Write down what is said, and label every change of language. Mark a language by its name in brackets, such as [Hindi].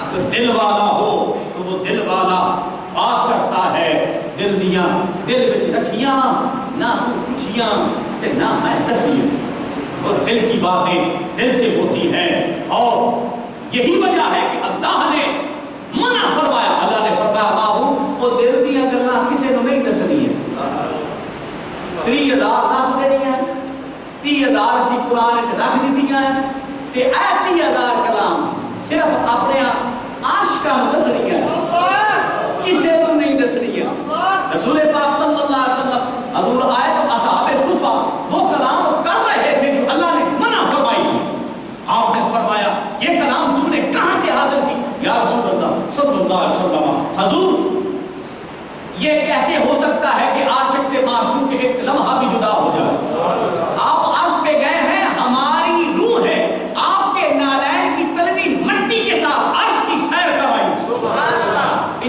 [Urdu] دل والا ہو تو وہ دل والا بات کرتا ہے [Punjabi] دل دیا دل وچ رکھیاں نہ تو پوچھیاں تے نہ میں دسیاں [Urdu] اور دل کی باتیں دل سے ہوتی ہیں اور یہی وجہ ہے کہ اللہ نے منع فرمایا. اللہ نے فرمایا ماہو وہ [Punjabi] دل دیا گلاں کسے نو نہیں دسنی ہے. 30,000 دس دینی ہے, 30,000 اسی قرآن وچ رکھ دتیاں تے اے 30,000 کلام صرف اپنے عاشقاں نوں دسنی ہے, کسے نو نہیں دسنی ہے. [Urdu] رسول پاک صلی اللہ علیہ وسلم حضور آئے تو اصحاب صفا وہ کلام کر رہے تھے جو اللہ نے منع فرمائی تھی. آپ نے فرمایا یہ کلام تم نے کہاں سے حاصل کی؟ یا رسول اللہ صلی اللہ علیہ وسلم حضور یہ کیسے ہو سکتا ہے کہ عاشق سے معشوق کے ایک لمحہ بھی جدا ہو جائے؟ آپ عرش پہ گئے ہیں, ہماری روح ہے, آپ کے نالین کی تلوی مٹی کے ساتھ عرش کی سیر کروائی.